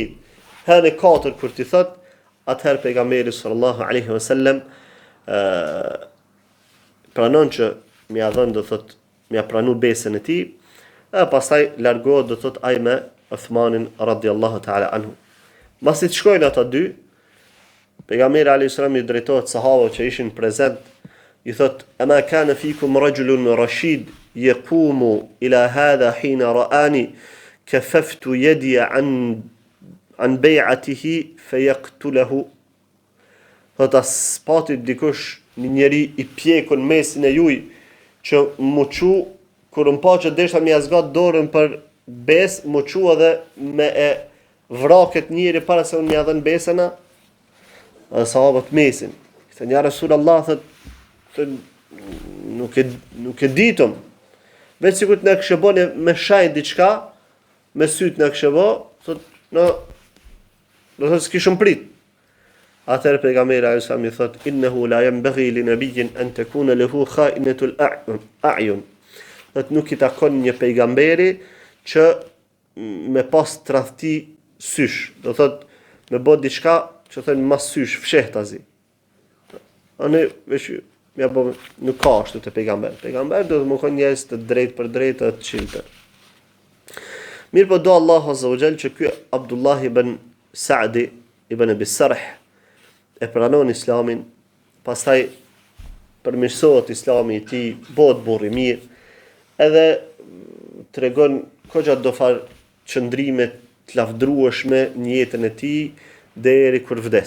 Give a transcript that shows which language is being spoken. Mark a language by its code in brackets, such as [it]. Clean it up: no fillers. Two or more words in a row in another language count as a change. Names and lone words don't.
[sq] Herën e katër kur ti thot, atëherë pejgamberi [ar] صلى الله عليه وسلم [sq] pranon që mja dhënë do thot mja pranu besën e tij, e pastaj largohet do thot ai me Uthmanin [ar] رضي الله تعالى عنه. [sq] Masi të shkojnë ata dy, pejgamberi [ar] عليه السلام [sq] i drejtohet sahabëve që ishin prezent, i thot: [ar] "أما كان فيكم رجل رشيد يقوم إلى هذا حين رآني كففت يدي عن بيعته فيقتله." [sq] Thot as pati dikush një njeri i pjekun mesin e juj që mu qu, kur më pa që desha mi azgat dorën për bes, mu qu edhe me e vraket njëri para se unë mi adhen besena, edhe sahabët mesin. Thënë, [ar] يا رسول الله, [sq] thët, nuk e ditëm, veç sikur të në këshëbone me shajnë diçka, me sytë në këshëbo, thët, në thët s'kishëm prit. Atëherë pejgamberi [ar] عليه السلام [sq] i thot: [ar] "إنه لا ينبغي لنبي أن تكون له خائنة الأعين." [sq] Thot nuk i takon një pejgamberi që me pas tradhti sysh, do thot me bë diçka që thënë mas sysh fshehtazi. Anë vesh ja bë nuk ka ashtu te pejgamber. Pejgamber do të më kon njerëz të drejtë për drejtë të çiltë. Mirë po do Allahu [ar] عز وجل [sq] që ky Abdullah ibn Sa'd ibn Abi Sarh e pranon islamin, pastaj përmirësohet islami i tij, bëhet burr i mirë, edhe tregon koxha do far çndrime të lavdrueshme në jetën e tij deri kur vdes.